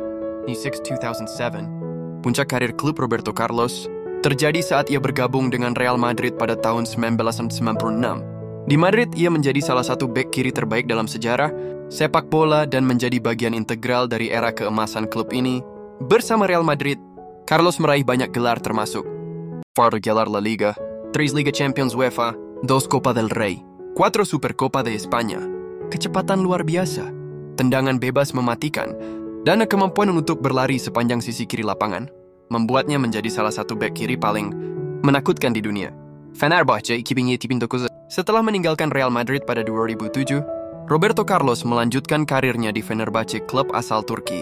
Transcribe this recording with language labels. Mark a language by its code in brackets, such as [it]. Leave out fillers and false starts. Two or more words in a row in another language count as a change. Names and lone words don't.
[id] Di 2007, puncak karir klub Roberto Carlos terjadi saat ia bergabung dengan Real Madrid pada tahun 1996. Di Madrid, ia menjadi salah satu bek kiri terbaik dalam sejarah sepak bola dan menjadi bagian integral dari era keemasan klub ini. Bersama Real Madrid, Carlos meraih banyak gelar termasuk 4 gelar La Liga, 3 Liga Champions UEFA, 2 Copa del Rey, 4 Supercopa de España. Kecepatan luar biasa, tendangan bebas mematikan, dan kemampuan untuk berlari sepanjang sisi kiri lapangan membuatnya menjadi salah satu bek kiri paling menakutkan di dunia. Fenerbahce 2009. Setelah meninggalkan Real Madrid pada 2007, Roberto Carlos melanjutkan karirnya di Fenerbahce, klub asal Turki.